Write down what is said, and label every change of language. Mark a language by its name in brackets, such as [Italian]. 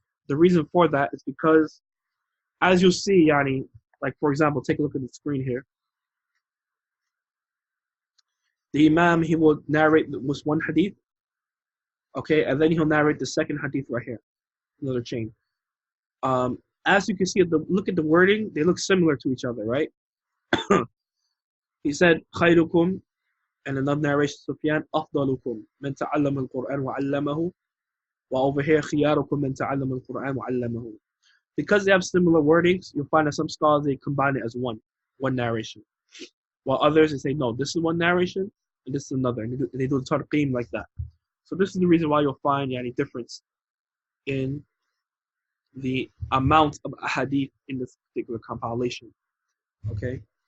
[English] The reason for that is because, as you'll see, yani, like for example, take a look at the screen here. The Imam, he will narrate was one hadith, okay, and then he'll narrate the second hadith right here, another chain. As you can see, look at the wording, they look similar to each other, right? He said, [Arabic] خيركم, [English] and another narration, Sufyan, [Arabic] أفضلكم من تعلم القرآن وعلمه, [English] while over here, [Arabic] خياركم من تعلم القرآن وعلمه. [English] Because they have similar wordings, you'll find that some scholars, they combine it as one narration. While others, they say, no, this is one narration, and this is another. And they do the tarqeem like that. So this is the reason why you'll find any difference in the amount of ahadith in this particular compilation. Okay?